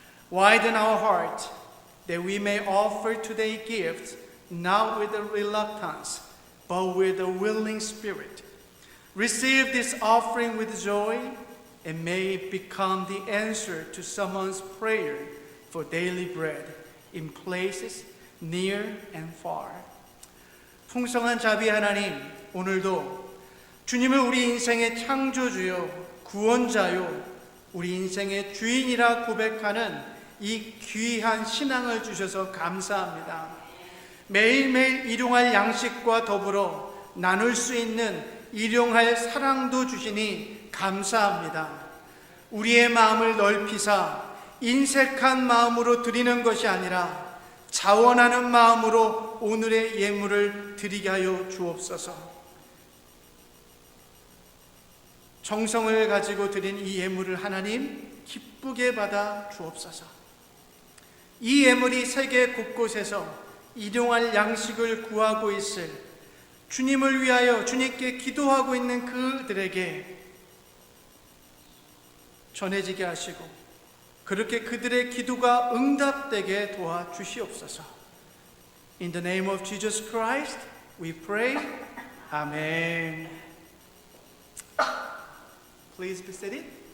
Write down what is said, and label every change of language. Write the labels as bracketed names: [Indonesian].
[English] Widen our heart that we may offer today gifts not with a reluctance, but with a willing spirit. Receive this offering with joy and may it become the answer to someone's prayer for daily bread in places near and far. [Korean] 풍성한 자비 하나님, 오늘도 주님을 우리 인생의 창조주요, 구원자요, 우리 인생의 주인이라 고백하는 이 귀한 신앙을 주셔서 감사합니다. 매일매일 일용할 양식과 더불어 나눌 수 있는 일용할 사랑도 주시니 감사합니다. 우리의 마음을 넓히사 인색한 마음으로 드리는 것이 아니라 자원하는 마음으로 오늘의 예물을 드리게 하여 주옵소서. 정성을 가지고 드린 이 예물을 하나님 기쁘게 받아 주옵소서. 이 예물이 세계 곳곳에서 일용할 양식을 구하고 있을 주님을 위하여 주님께 기도하고 있는 그들에게 전해지게 하시고 그렇게 그들의 기도가 응답되게 도와주시옵소서. [English] In the name of Jesus Christ, we pray. Amen. Please be seated.